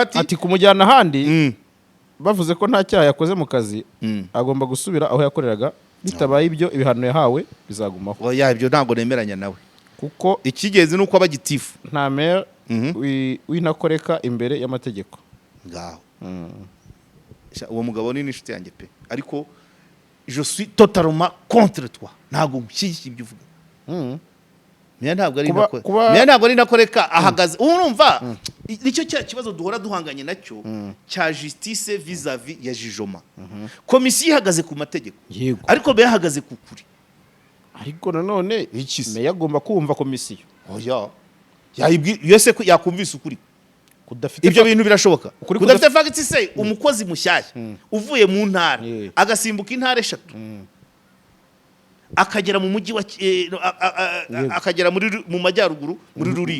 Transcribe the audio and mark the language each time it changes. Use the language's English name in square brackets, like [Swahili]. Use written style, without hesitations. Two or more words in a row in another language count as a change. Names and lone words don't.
[Kinyarwanda] ati kumujyana ahandi bavuze ko nta cyaha yakoze mu kazi agomba gusubira aho yakoreraga bitabaye ibyo ibihano yahawe bizagumaho oya ibyo ntabwo nemeranya nawe kuko ikigeze nuko aba Gitifu nta Meya winakoreka imbere y'amategeko ngaho uwo mugabo ni inshuti yanjye pe ariko [French] je suis totalement contre toi [Kinyarwanda] ntabwo nshyigikiye ibyo uvuga Meya ntabwo ari nako Meya ntabwo ari nakoreka ahagaze urumva nicyo kibazo duhora duhanganye nacyo cya justice vis-à-vis ya jijoma komisiyo ihagaze ku mategeko ariko Meya ahagaze ku kuri ariko nanone Meya agomba kumva komisiyo oya yese ko yakumvise ukuri ibyo bintu birashoboka kudafite facts se umukozi mushyashya uvuye mu ntara agasimbuka intara 3 akagera mu mujyi wa akagera mu majyaruguru muri Rulindo